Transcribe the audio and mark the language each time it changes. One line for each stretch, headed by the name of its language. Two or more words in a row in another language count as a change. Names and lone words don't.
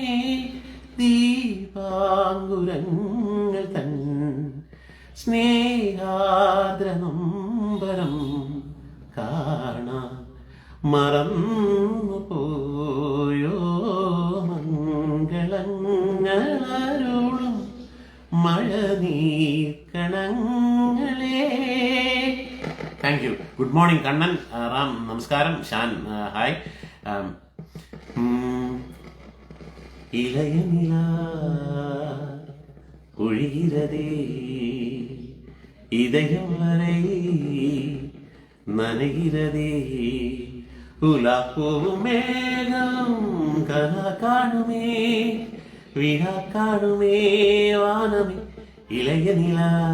Malayalam: ദീപാങ്കുരങ്ങൾ തൻ സ്നേഹാദ്രനൊമ്പരം കാണാൻ മറന്നു പോയോ മംഗളങ്ങളരുളും മഴനീർക്കണങ്ങളെ.
English: Thank you. Good morning കണ്ണൻ റാം നമസ്കാരം. ഷാൻ ഹായ്.
Tamil: இளைய நிலா ഒഴുகிறதே இதயம் வரை நனைகிறதே, உலா போகும் மேகம் கனா காணுமே விழா காணுமே வானமே, இளைய நிலா